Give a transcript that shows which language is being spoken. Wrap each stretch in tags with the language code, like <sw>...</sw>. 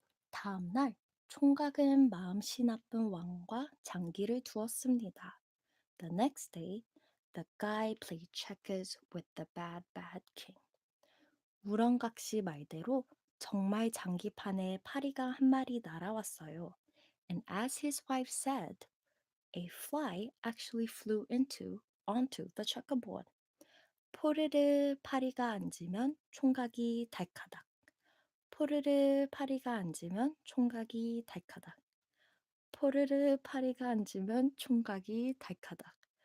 <ko>다음 날 총각은 마음씨 나쁜 왕과 장기를 두었습니다.</ko> <en>The next day, the guy played checkers with the bad king.</en> <ko>우렁각시 말대로 정말 장기판에 파리가 한 마리 날아왔어요.</ko> <en>And as his wife said, a fly actually flew onto the checkerboard.</en> <ko>포르르 파리가 앉으면 총각이 달카닥. 포르르 파리가 앉으면 총각이 달카닥. 포르르 파리가 앉으면 총각이 달카닥.</ko>